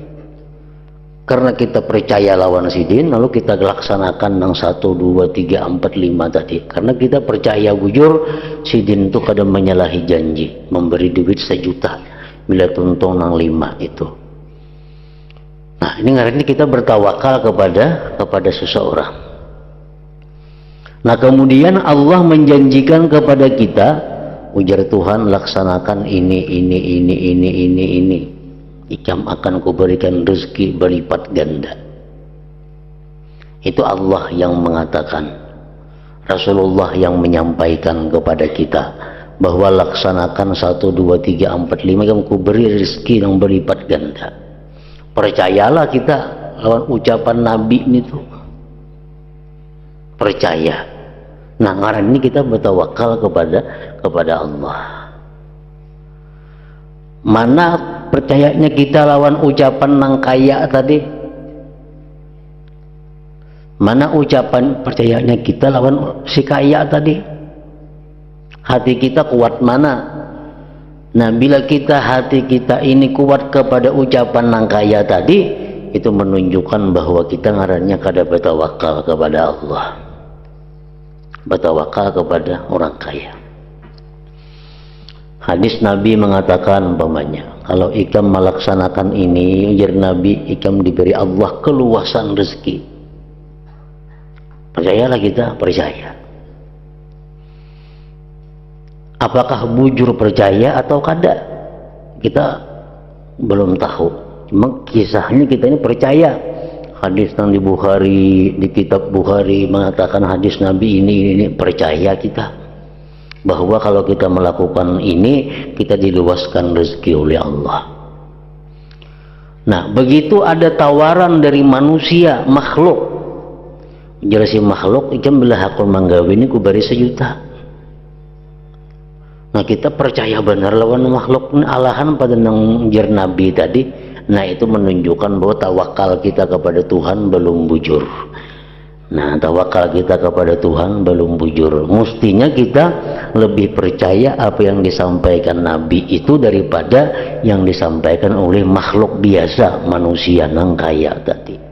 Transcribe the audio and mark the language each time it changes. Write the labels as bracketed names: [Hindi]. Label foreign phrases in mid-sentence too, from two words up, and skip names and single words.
[Banjar] Karena kita percaya lawan sidin, lalu kita laksanakan yang 1, 2, 3, 4, 5 tadi. Karena kita percaya bujur, sidin itu kadang menyalahi janji, memberi duit 1 juta, bila tuntung yang 5 itu. Nah, ini ngarannya kita bertawakal kepada seseorang. Nah, kemudian Allah menjanjikan kepada kita, ujar Tuhan, laksanakan ini. Ikam akan kuberikan rezeki berlipat ganda. Itu Allah yang mengatakan, Rasulullah yang menyampaikan kepada kita bahwa laksanakan 1, 2, 3, 4, 5, ikam kuberi rezeki yang berlipat ganda. Percayalah kita lawan ucapan Nabi itu, percaya. Nah, ngaran ini kita bertawakal kepada Allah. Mana percayanya kita lawan ucapan nang kaya tadi? Mana ucapan percayanya kita lawan si kaya tadi? Hati kita kuat mana? Nah, bila hati kita ini kuat kepada ucapan nang kaya tadi, itu menunjukkan bahwa kita ngarannya kada bertawakal kepada Allah, bertawakal kepada orang kaya. Hadis Nabi mengatakan umpamanya, kalau ikam melaksanakan ini, ujar Nabi, ikam diberi Allah keluasan rezeki. Percayalah kita, percaya. Apakah bujur percaya atau kada? Kita belum tahu. Cuma kisahnya kita ini percaya. Hadis yang di Bukhari, di kitab Bukhari mengatakan hadis Nabi ini percaya kita. Bahwa kalau kita melakukan ini, kita diluaskan rezeki oleh Allah. Nah, begitu ada tawaran dari manusia, makhluk, jelasin makhluk, ikam bila hakul manggawi ini ku beri 1 juta. Nah, kita percaya benar lawan makhluk ini alahan pada nang jar Nabi tadi. Nah, itu menunjukkan bahwa tawakal kita kepada Tuhan belum bujur. Nah, tawakal kita kepada Tuhan belum bujur. Mestinya kita lebih percaya apa yang disampaikan Nabi itu daripada yang disampaikan oleh makhluk biasa, manusia nang kaya tadi.